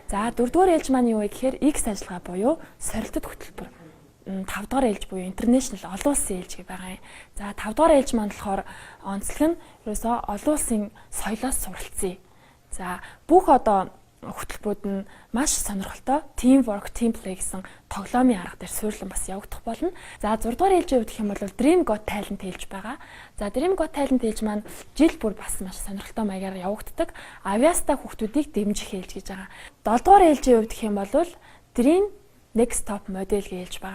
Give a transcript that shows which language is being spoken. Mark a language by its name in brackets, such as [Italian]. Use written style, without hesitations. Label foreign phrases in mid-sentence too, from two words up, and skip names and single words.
[Mongolian] За 4 дугаар ээлж маань юу вэ гэхээр X ажиллагаа буюу сорилтод хөтөлбөр. 5 дугаар ээлж буюу International олон улсын ээлж гэж байгаа юм. За 5 дугаар ээлж маань болохоор онцлог нь ерөөсөө олон улсын соёлоос суралцъя. За бүх одоо хөтөлбөрүүд нь маш сонирхолтой [English] team work, team play [Mongolian] гэсэн тоглоомын арга дээр суйрлан бас явагдах болно. За 6 дугаар ээлжийн хувьд гэх юм бол Dream Got Talent ээлж байгаа. За Dream Got Talent ээлж маань жил бүр бас маш сонирхолтой маягаар явагддаг. Авиаста хүүхдүүдийг дэмжих ээлж гэж байгаа. 7 дугаар ээлжийн хувьд гэх юм бол Dream Next Top модель ээлж байгаа.